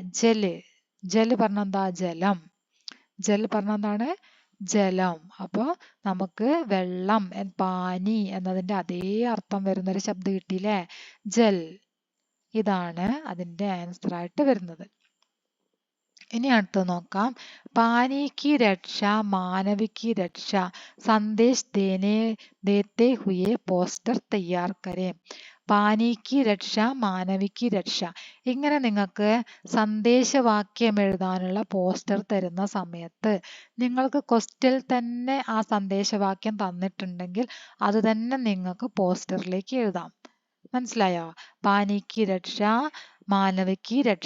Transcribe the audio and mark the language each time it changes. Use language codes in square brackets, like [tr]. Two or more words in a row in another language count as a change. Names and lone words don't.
[ml] ജല്, ജല് പറഞ്ഞ എന്താ, ജലം. ജൽ പറഞ്ഞ എന്താണ്, ജലം. അപ്പോൾ നമുക്ക് വെള്ളം, പാനി എന്നതിൻ്റെ അതേ അർത്ഥം വരുന്നൊരു ശബ്ദം കിട്ടിയില്ലേ? ജൽ. ഇതാണ് അതിൻ്റെ ആൻസർ ആയിട്ട് വരുന്നത്. ഇനി അടുത്ത് നോക്കാം. [hi] पानी की रक्षा मानव की रक्षा संदेश देते हुए पोस्टर तैयार करें. पानी की रक्षा मानव की रक्षा. [ml] ഇങ്ങനെ നിങ്ങൾക്ക് സന്ദേശവാക്യം എഴുതാനുള്ള പോസ്റ്റർ തരുന്ന സമയത്ത് നിങ്ങൾക്ക് ക്വസ്റ്റ്യനിൽ തന്നെ ആ സന്ദേശവാക്യം തന്നിട്ടുണ്ടെങ്കിൽ അത് തന്നെ നിങ്ങൾക്ക് പോസ്റ്ററിലേക്ക് എഴുതാം. മനസ്സിലായോ? പാനിക്ക് രക്ഷ, മാനവയ്ക്ക് രക്ഷ.